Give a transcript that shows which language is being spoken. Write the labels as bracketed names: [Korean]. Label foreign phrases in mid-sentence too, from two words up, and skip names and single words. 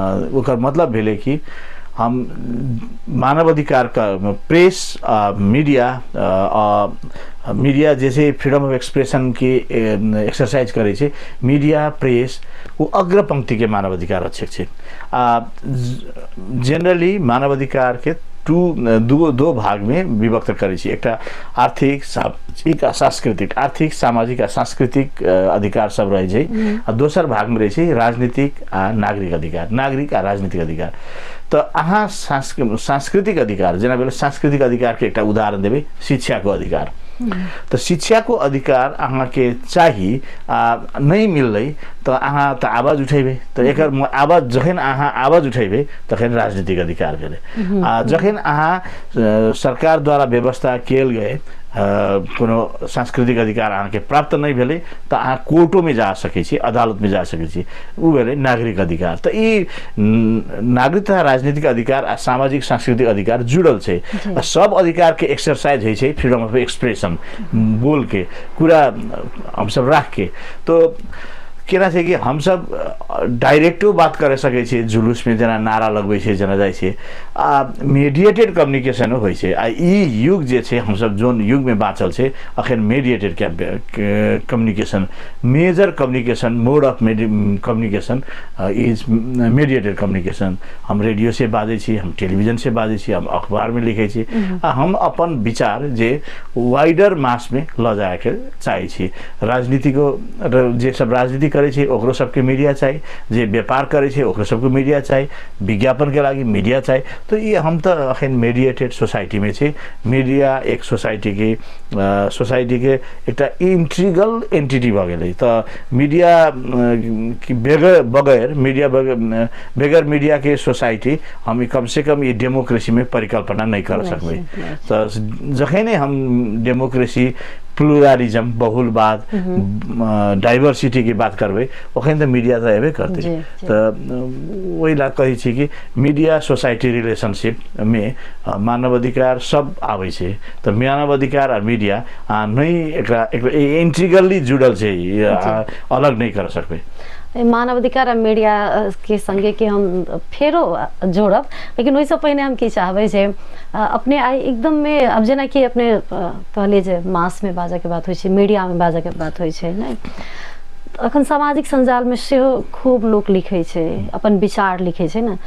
[Maithili] ओकर मतलब भेले कि हम मानवाधिकार का प्रेस मीडिया जैसे [English] freedom of expression [Maithili] के एक्सरसाइज करे छे मीडिया प्रेस वो अग्रपंक्ति के मानवाधिकार रक्षक छे। जनरली मानवाधिकार के दो भाग में विभक्त करे छी। एकटा आर्थिक सामाजिक आ सांस्कृतिक आर्थिक सामाजिक आ सांस्कृतिक अधिकार सब रहे छै आ दोसर भाग में रहे छै राजनीतिक आ नागरिक अधिकार नागरिक आ राजनीतिक अधिकार। तो अहाँ सांस्कृतिक अधिकार जेना भेल सांस्कृतिक अधिकार के एकटा उदाहरण देबै शिक्षा को अधिकार। तो शिक्षा को अधिकार अहाँ के चाहिए नहीं मिललै तो अहाँ तो आवाज उठेबे तो एकर आवाज जखन अहाँ आवाज उठेबे तखन राजनीतिक अधिकार भेलै। जखन अहाँ सरकार द्वारा व्यवस्था कियल गए कोनो सांस्कृतिक अधिकार अहाँ के प्राप्त नहीं भेलै तो अहाँ कोर्टों में जा सकै छी अदालत में जा सकै छी उ भेलै नागरिक अधिकार। तो ई नागरिक तथा राजनीतिक अधिकार आ सामाजिक सांस्कृतिक अधिकार जुड़ल छै। सब अधिकार के एक्सरसाइज होइ छै [English] freedom of expression [Maithili] बोल के पूरा हम सब राख के। तो केना छै कि हम सब डायरेक्टो बात करे सकै छी जुलूस में जेना नारा लगबै छै जेना जाइ छै [English] mediated communication [Maithili] होइ छै। आ ई युग जे छै हम सब जोन युग में बाँचल छै अखन [English] mediated communication major communication mode of communication is mediated communication. [Maithili] हम रेडियो से बाजै छी हम टेलीविजन से बाजै छी हम अखबार में लिखै छी आ हम अपन विचार जे [English] wider mass [Maithili] में ल जाए के चाहै छी। राजनीतिको जे सब राजनीति करे छै ओकरो सबके मीडिया चाहिए जे व्यापार करे छै ओकरो सबके मीडिया चाहिए विज्ञापन के लागि मीडिया चाहिए। तो ये हम तो अखन [English] mediated society [Maithili] में छे। मीडिया एक सोसाइटी के एकटा [English] integral entity [Maithili] भ गेलै। तो मीडिया की बगैर मीडिया के सोसाइटी हम कम से कम ये डेमोक्रेसी में परिकल्पना नहीं कर सकबै। तो जखने हम [English] democracy pluralism [Maithili] बहुलवाद डाइवर्सिटी की बात करबै ओखन तो मीडिया तो एबे करते। तो वही ला कही छी कि [English] media society relationship [Maithili] में मानवाधिकार सब आबै छै। तो मानवाधिकार और मीडिया नहीं एक इंट्रीगली जुड़ल छै अलग नहीं कर सकबै। मानवाधिकार और मीडिया के संगे के हम फेरो जोड़ब लेकिन वैसे पहले हम की चाहबै जे अपने आई एकदम में अब जेना कि अपने कहलिए जे मास में बाजा के बात होइ छै मीडिया में बाजा के बात होइ छै नहीं अखन सामाजिक संजाल में से खूब लोग लिखे छै अपन विचार लिखे छै ना।